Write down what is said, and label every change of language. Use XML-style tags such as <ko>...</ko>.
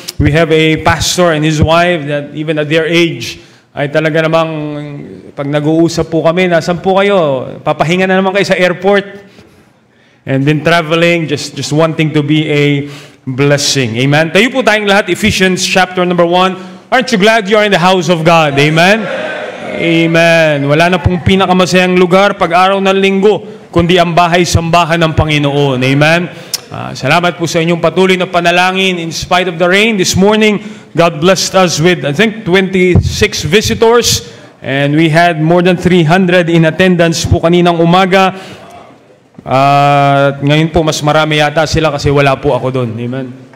<en>We have a pastor and his wife that even at their age,</en> <tl>ay talaga namang pag nag-uusap po kami, nasan po kayo? Papahinga na naman kayo sa airport.</tl> <en>And then traveling, just wanting to be a blessing. Amen?</en> <tl>Tayo po tayong lahat,</tl> <en>Ephesians chapter number 1. Aren't you glad you are in the house of God? Amen? Amen.</en> <tl>Wala na pong pinakamasayang lugar pag araw ng linggo, kundi ang bahay-sambahan ng Panginoon. Amen? Salamat po sa inyong patuloy na panalangin</tl> <en>in spite of the rain. This morning, God blessed us with, I think, 26 visitors. And we had more than 300 in attendance po kaninang umaga.</en> <tl>Ngayon po, mas marami yata sila kasi wala po ako doon. Amen?</tl>